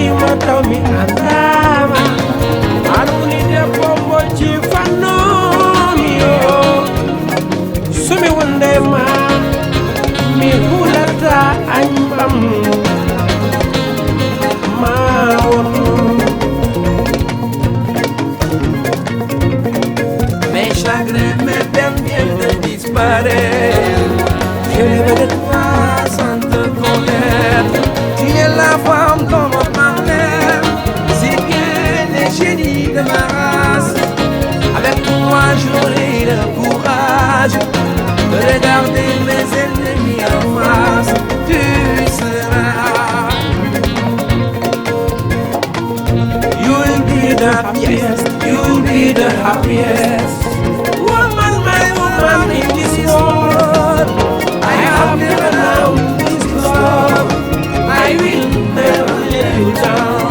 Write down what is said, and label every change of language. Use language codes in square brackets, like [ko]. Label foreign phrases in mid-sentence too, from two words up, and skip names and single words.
[ff] mo taw mi andama anuni debbo mo ci fannomi yo sumi wonde ma mi hulata añbam ma won. [fr] Mes chagrins, mes peines viennent de disparaître. Je rêve de toi sans te connaître. Tu es la femme comme ma mère. C'est bien le génie de ma race. Avec toi j'aurai le courage de regarder mes ennemis en face. Tu seras. [en] You'll be the happiest, you'll be the happiest woman, my woman in this world. I have never known this love. I will never let you down.